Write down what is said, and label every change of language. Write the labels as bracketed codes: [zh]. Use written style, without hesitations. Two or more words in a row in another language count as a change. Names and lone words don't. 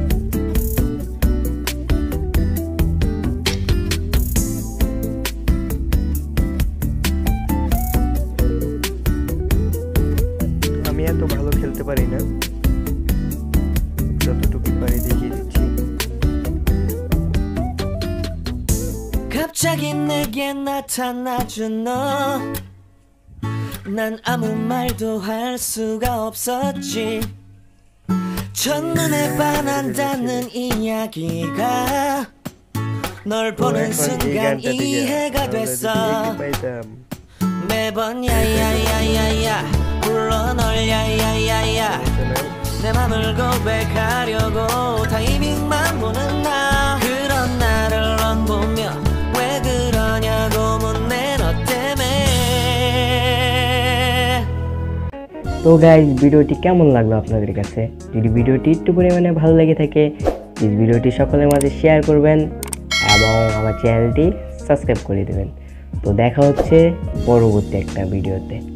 [bn] আমি এত ভালো খেলতে পারি না, যতটুকু পারি দেখিয়ে দিচ্ছি। [ko] 갑자기 내게 나타나준 너, 난 아무 말도 할 수가 없었지. 첫눈에 반한다는 이야기가 널 보는 순간 이해가 됐어. 매번 야야야야야 불러 널 야야야야 내 맘을 고백하려고 타이밍만 보는 나 그런 나를 넌 보며 왜 그러냐고 묻네 너 때문에 [bn] তো গাইজ ভিডিওটি কেমন লাগলো আপনাদের কাছে? যদি ভিডিওটি একটু পরিমাণে ভালো লেগে থাকে প্লিজ ভিডিওটি সকলের মাঝে শেয়ার করবেন এবং আমার চ্যানেলটি সাবস্ক্রাইব করে দেবেন। তো দেখা হচ্ছে পরবর্তী একটা ভিডিওতে।